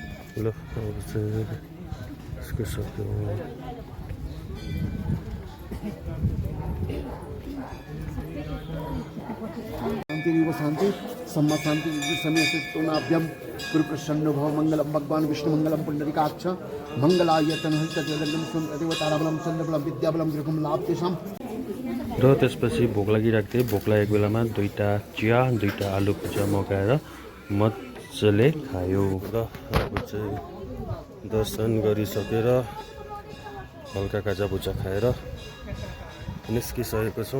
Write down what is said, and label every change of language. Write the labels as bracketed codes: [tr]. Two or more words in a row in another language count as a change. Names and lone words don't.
[ne] ल अब चाहिँ यसको सक्यो [sa] शांति शांति सम्मा शांति समय चित्तोनाभ्यम गुरु प्रसन्न भव मंगलम भगवान विष्णु मंगलम पुंडरीकाक्ष मंगलायतन हरितजलम देवताराबलम चंद्रबलम विद्याबलम दीर्घम लाभ तेषाम। [ne] र त्यसपछि भोक लागिरहेको थियो। भोक लागेको बेलामा दुईवटा चिया दुईवटा आलु भुजिया मगाएर मजाले खायो। र अब चाहिँ दर्शन गरिसकेर हल्का काजा भुजा खाएर निस्किसकेको छौँ।